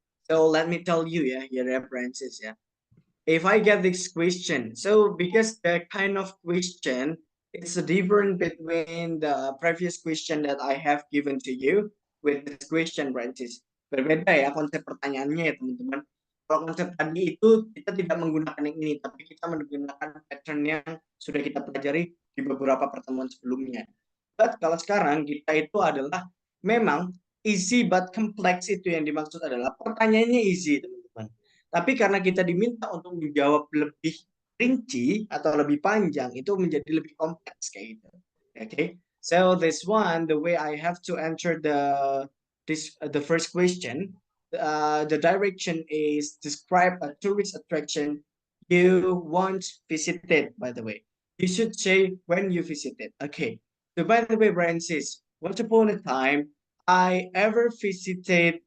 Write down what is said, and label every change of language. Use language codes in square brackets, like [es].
[en] So let me tell you, yeah, your references, yeah. If I get this question, so because the kind of question, it's different between the previous question that I have given to you with this question, Francis. [id] Berbeda ya konsep pertanyaannya ya teman-teman. Kalau konsep tadi itu kita tidak menggunakan yang ini, tapi kita menggunakan pattern yang sudah kita pelajari di beberapa pertemuan sebelumnya. But kalau sekarang kita itu adalah memang [en] easy but complex, [id] itu yang dimaksud adalah pertanyaannya easy, teman-teman. Tapi karena kita diminta untuk menjawab lebih rinci atau lebih panjang, itu menjadi lebih kompleks kayak gitu. [en] Okay, so this one, the way I have to answer the first question, the direction is describe a tourist attraction you once visited. By the way, you should say when you visited. Okay. So by the way, Francis, once upon a time, I ever visited.